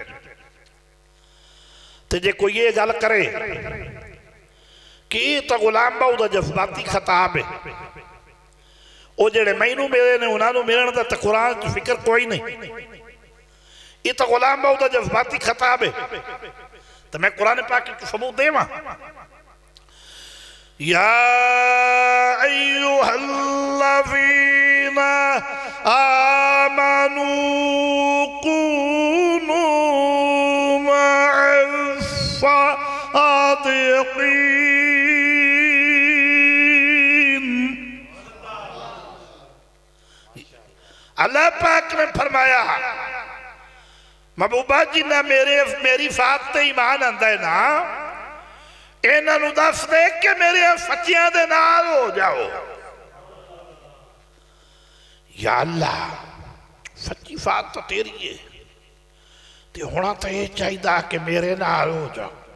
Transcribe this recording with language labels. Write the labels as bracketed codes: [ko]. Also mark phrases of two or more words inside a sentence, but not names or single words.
[pa] تے جے کوئی یہ گل کرے کہ یہ تو غلام باؤ دا جذباتی خطاب ہے، او جیہڑے مینوں ملے نے انہاں نے ملن دا تے قرآن چ فکر کوئی نہیں، یہ تو غلام باؤ دا جذباتی خطاب ہے. تو میں قرآن پاک کی ثبوت دیواں, [ar] يا أيها الذين آمنوا كونوا مع الصادقين. [pa] اللہ پاک نے فرمایا محبوبا جی نہ میری فات تے ایمان آندا ہے نہ، انہاں نوں دس دے کہ میرے سچیاں دے نال ہو جاؤ. یا اللہ سچی فات تو تیری ہے، تے ہونا تو یہ چاہیے کہ میرے نال ہو جاؤ.